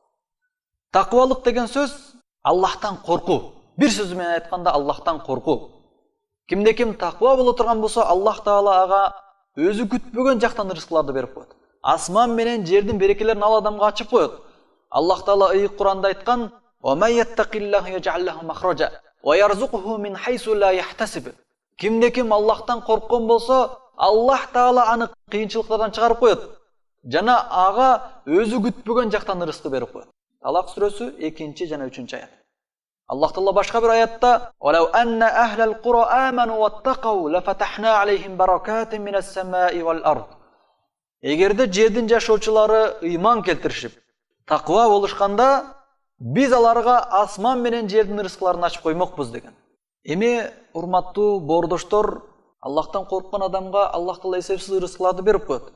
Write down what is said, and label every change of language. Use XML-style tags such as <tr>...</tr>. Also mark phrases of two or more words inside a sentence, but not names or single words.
<ky>Таквалык деген сөз Аллахтан коркуу. Бир сөз менен айтканда Аллахтан коркуу. Кимде-ким таква боло турган болсо, Аллах Таала ага өзү күтпөгөн жактан ырыскыларды берип коет. Асман менен жердин берекелерин ал адамга ачып коет. Аллах Таала ыйык Куранда айткан:</ky> <ar>"ومن يتق الله يجعل له مخرجا ويرزقه من حيث لا يحتسب."</ar> <ky>Кимде-ким Аллахтан корккон болсо, Аллах Таала аны кыйынчылыктардан чыгарып коет. Жана ага өзү күтпөгөн жактан ырыскы берип коет. Талак сүрөсү 2 жана 3 аят. Аллах Таала башка бир аятта:</ky> <ar>"ولو أن أهل القرى آمنوا واتقوا لفتحنا عليهم بركات من السماء والأرض."</ar> <ky>Эгерде жердин жашоочулары ыйман келтиришип, таква болушканда, биз аларга асман менен жердин ырыскыларын ачып коймокпуз деген. Эми урматтуу боордоштор, Аллахтан корккон адамга Аллах Таала эсепсиз ырыскыларды берип коет.</ky>